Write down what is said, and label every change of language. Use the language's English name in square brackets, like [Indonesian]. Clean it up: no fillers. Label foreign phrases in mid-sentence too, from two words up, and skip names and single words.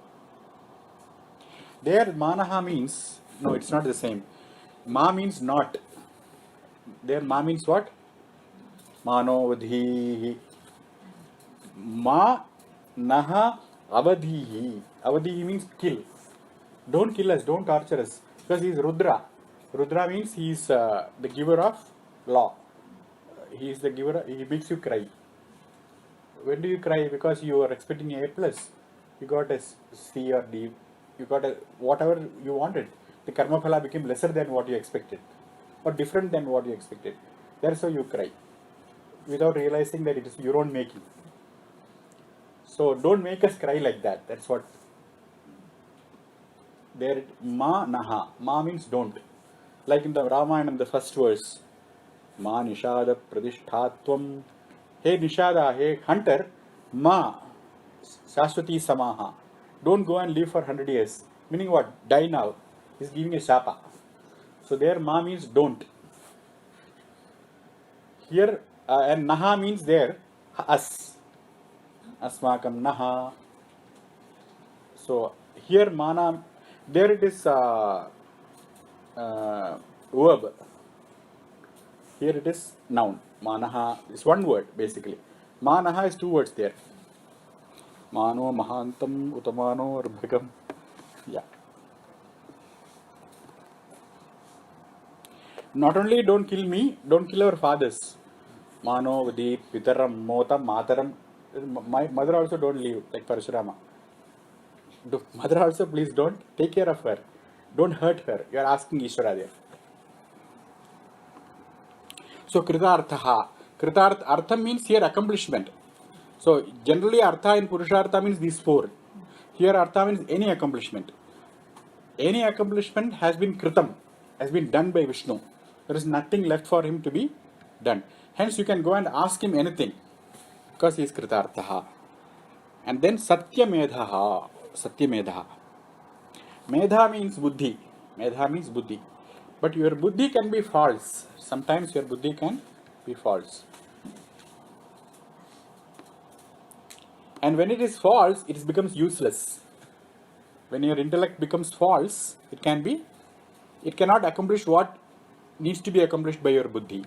[English] There manaha means, no, it's not the same. Ma means not. There ma means what? [Sanskrit] मानो वधीः। मा नः अवधीः. [English] Avadhihi means kill. Don't kill us, don't torture us. Because he is Rudra. Rudra means he is the giver of law. He is the giver, he makes you cry. When do you cry? Because you are expecting A plus. You got a C or D. You got a whatever you wanted. The [Sanskrit] कर्म फल [English] became lesser than what you expected, or different than what you expected. That's why you cry, without realizing that it is your own making. So don't make us cry like that. That's what. There, [Sanskrit] मा नः. [English] Ma means don't. Like in the Ramayana, the first verse. [Sanskrit] मा निषाद प्रतिष्ठांत्वम्। हे निषाद, [English] hey hunter, [Sanskrit] मा शाश्वतीः समाः. [English] Don't go and live for 100 years. Meaning what? Die now. He's giving a shapa. So there ma means don't. Here and naha means there us. [Sanskrit] अस्माकं नः. [English] So here mana, there it is verb. Here it is noun. Manaha is one word basically. Manaha is two words there. [Sanskrit] मानो महान्तम् उतमानो अर्भकम्. [English] Yeah. Not only don't kill me, don't kill our fathers. [Sanskrit] मानो वधीः पितरं मोत मातरम्. [English] My mother also don't leave, like Parashurama. Mother also, please don't take care of her. Don't hurt her. You are asking Ishvara there. So kritartha. [Sanskrit] कृतार्थ अर्थ [English] means here accomplishment. So generally artha in Purushartha means these four. Here artha means any accomplishment. Any accomplishment has been kritam, has been done by Vishnu. There is nothing left for him to be done. Hence you can go and ask him anything, because he is kritartha. And then satyamedha. Satyamedha. Medha means buddhi. Medha means buddhi. But your buddhi can be false. Sometimes your buddhi can be false. And when it is false, it becomes useless. When your intellect becomes false, it cannot accomplish what needs to be accomplished by your buddhi.